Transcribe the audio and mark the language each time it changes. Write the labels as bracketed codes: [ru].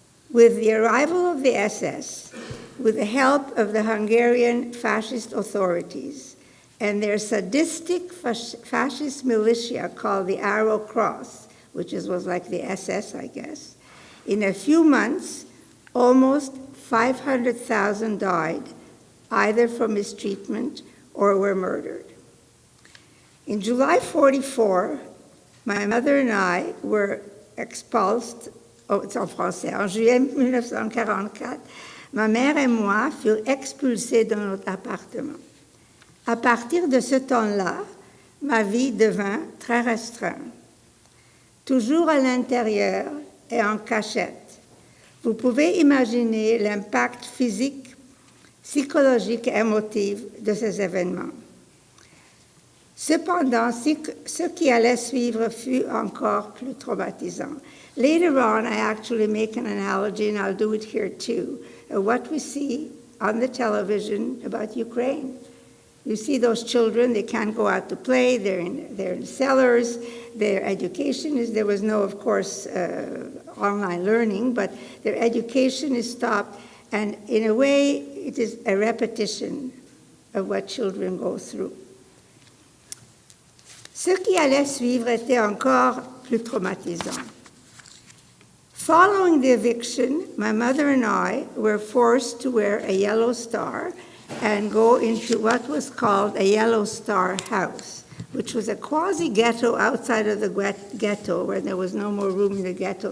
[en] With the arrival of the SS, with the help of the Hungarian fascist authorities and their sadistic fascist militia called the Arrow Cross, which was like the SS, I guess, in a few months, almost 500,000 died, either from mistreatment or were murdered. In July 44, my mother and I were expulsed, [fr] c'est en français, en juillet 1944, ma mère et moi furent expulsés de notre appartement. À partir de ce temps-là, ma vie devint très restreinte. Toujours à l'intérieur et en cachette. Vous pouvez imaginer l'impact physique, psychologique et émotif de ces événements. Cependant, ce qui allait suivre fut encore plus traumatisant. [en] Later on, I actually make an analogy, and I'll do it here too, of what we see on the television about Ukraine. You see those children, they can't go out to play, they're in cellars, their education is, there was no, of course, online learning, but their education is stopped, and in a way, it is a repetition of what children go through. [fr] Ce qui allait suivre était encore plus traumatisant. [en] Following the eviction, my mother and I were forced to wear a yellow star and go into what was called a Yellow Star house, which was a quasi-ghetto outside of the ghetto, where there was no more room in the ghetto.